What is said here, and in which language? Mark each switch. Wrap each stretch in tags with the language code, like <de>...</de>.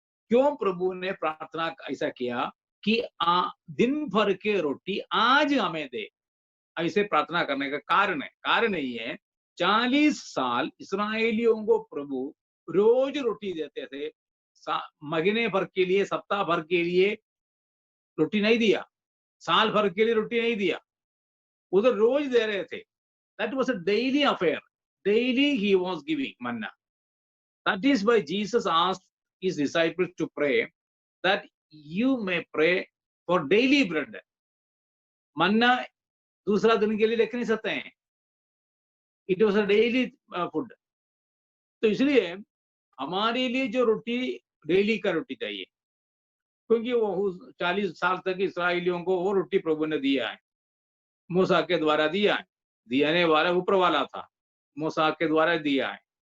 <hi>क्यों प्रभु ने प्रार्थना ऐसा किया कि दिन भर के रोटी आज हमें दे, ऐसे प्रार्थना करने का कारण ये है, 40 साल इसराइलियों को प्रभु रोज रोटी देते थे। महीने भर के लिए, सप्ताह भर के लिए रोटी नहीं दिया, साल भर के लिए रोटी नहीं दिया, उधर रोज दे रहे थे।</hi> <en>That was a daily affair, daily he was giving manna. That is why Jesus asked his disciples to pray that you may pray for daily bread.</en> <hi>मन्ना दूसरा दिन के लिए लेके नहीं सकते हैं,</hi> <en>It was a daily food.</en> <hi>तो इसलिए हमारे लिए जो रोटी, डेली का रोटी चाहिए, क्योंकि वो 40 साल तक इसराइलियों को वो रोटी प्रभु ने दिया है, मूसा के द्वारा दिया है, दियाने वाला ऊपर वाला था, मूसा के द्वारा दिया है।</hi>